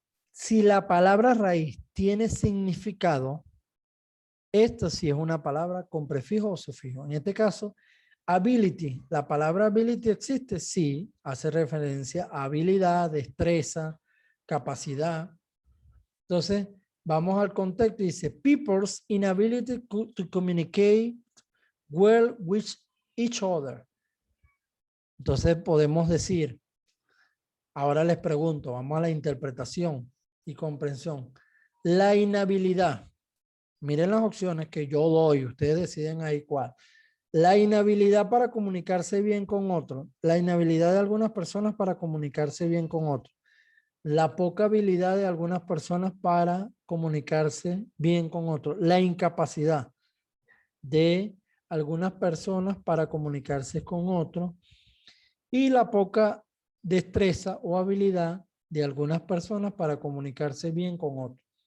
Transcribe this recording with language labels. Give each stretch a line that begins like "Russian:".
Spanish: Si la palabra raíz tiene significado, esta sí es una palabra con prefijo o sufijo. En este caso, ability. ¿La palabra ability existe? Sí, hace referencia a habilidad, destreza, capacidad. Entonces, vamos al contexto y dice,
English: people's inability to communicate well with each other.
Spanish: Entonces, podemos decir, ahora les pregunto, vamos a la interpretación y comprensión. La inhabilidad, miren las opciones que yo doy, ustedes deciden ahí cuál. La inhabilidad para comunicarse bien con otros, la inhabilidad de algunas personas para comunicarse bien con otros, la poca habilidad de algunas personas para comunicarse bien con otros, la incapacidad de algunas personas para comunicarse con otros y la poca destreza o habilidad de algunas personas para comunicarse bien con otros.